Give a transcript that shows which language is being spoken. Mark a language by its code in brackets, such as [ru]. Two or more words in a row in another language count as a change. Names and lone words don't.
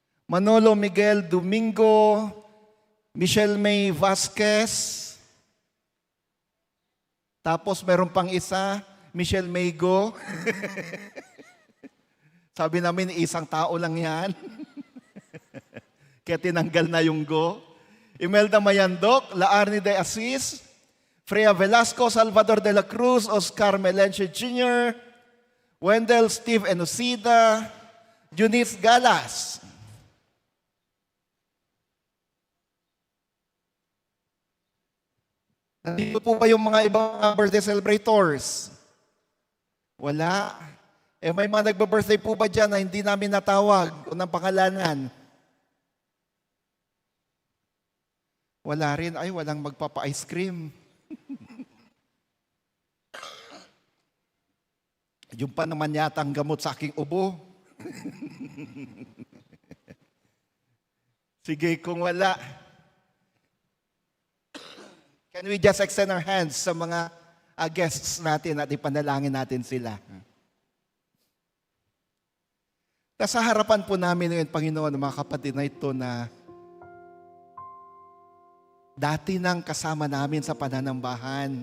[tl] Manolo Miguel Domingo, Michelle May Vasquez, tapos meron pang isa, Michelle May Go. Sabi namin, isang tao lang yan. Kaya tinanggal na yung Go. Imelda Mayandok, Laarni de Asis, Freya Velasco, Salvador de la Cruz, Oscar Melencio Jr., Wendell Steve Enosida, Eunice Galas. Nandito po ba yung mga ibang birthday celebrators? Wala. May mga nagba-birthday po ba dyan na hindi namin natawag o ng pangalanan? Wala rin. Ay, walang magpapa-ice cream. Yung pa naman yata ang gamot sa aking ubo. Sige, kung wala. [en] Can we just extend our hands [tl] sa mga guests natin at ipanalangin natin sila? Nasa harapan po namin ngayon, Panginoon, mga kapatid na ito na dati nang kasama namin sa pananambahan.